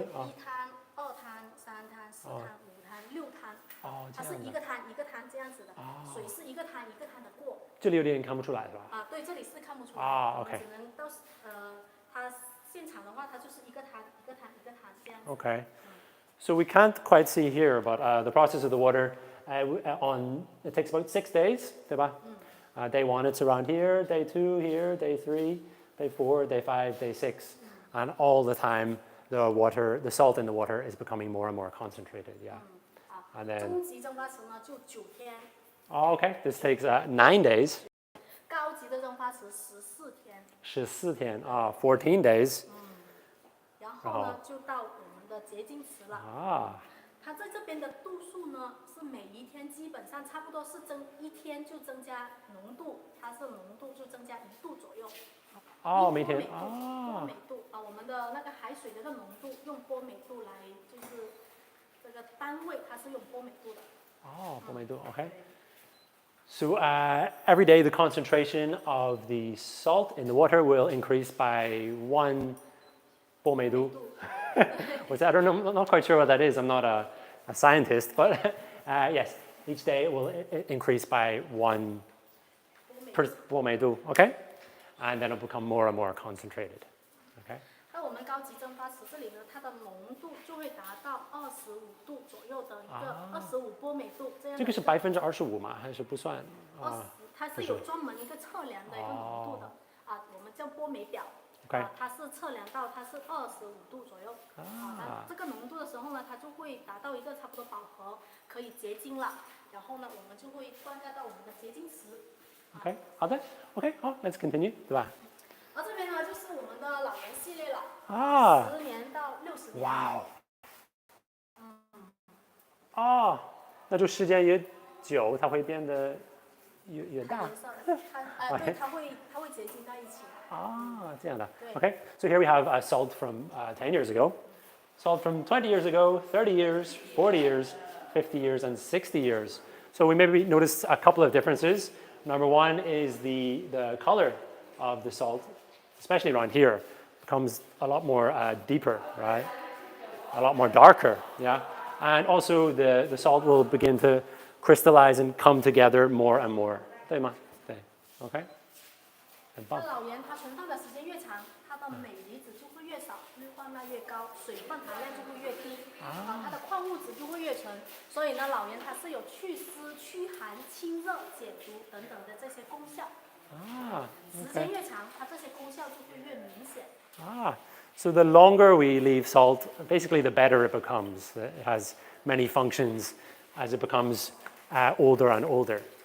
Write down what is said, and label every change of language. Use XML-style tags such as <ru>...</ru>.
<zh>1滩、2滩、3滩、4滩、5滩、6滩。它是一个滩一个滩这样子的，水是一个滩一个滩的过。这里有点看不出来是吧？对，这里是看不出来。 OK。只能到它现场的话，它就是一个滩一个滩一个滩这样子。</zh> <en>Okay. So we can't quite see here, but the process of the water it takes about 6 days,</en> <zh>对吧？</zh> <en>Day 1 it's around here, day 2 here, day 3, day 4, day 5, day 6, and all the time the salt in the water is becoming more and more concentrated. Yeah. And then</en> <zh>中级蒸发池呢就9天。</zh> <en>Okay, this takes 9 days.</en> <zh>高级的蒸发池14天。 14天</zh> <en>14 days.</en> <zh>然后呢就到我们的洁净池了。它在这边的度数呢是每一天基本上差不多是1天就增加浓度，它是浓度就增加1度左右。每天波美度我们的那个海水的浓度用波美度来，就是这个单位它是用波美度的。波美度 Okay.</zh> <en>So every day the concentration of the salt in the water will increase by 1 波美度. Which I don't know, I'm not quite sure what that is. I'm not a scientist, but yes, each day it will increase by 1 波美度. Okay. And then it'll become more and more concentrated. Okay.</en> <zh>那我我们高级蒸发池这里呢，它的浓度就会达到25度左右的一个25波美度这样。这个是25%吗？还是不算？它是有专门一个测量的一个浓度的我们叫波美表。它是测量到它是25度左右。它这个浓度的时候呢，它就会达到一个差不多饱和，可以结晶了。然后呢，我们就会灌溉到我们的结晶池。</zh> <en>OK， 好的 ，OK， 好 ，Let's continue，</en> <zh>对吧？而这边呢，就是我们的老盐系列了，10年到60年。哇哦！那就时间越久，它会变得越大。对，它会结晶在一起。这样的。</zh> <en>Okay, so here we have salt from 10 years ago, salt from 20 years ago, 30 years, 40 years, 50 years, and 60 years. So we maybe notice a couple of differences. Number one is the color of the salt, especially around here, becomes a lot more deeper, right? A lot more darker, yeah? And also the salt will begin to crystallize and come together more and more.</en> <zh>对吗？对 ，OK。很棒。那老盐它存放的时间越长，它的镁离子就会越少，氯化钠越高，水分含量就会越低，它的矿物质就会越纯。所以呢，老盐它是有去湿、驱寒、清热、解毒等等的这些功效。时间越长，它这些功效就会越明显。</zh> <en>So the longer we leave salt, basically the better it becomes. It has many functions as it becomes older and older.</en>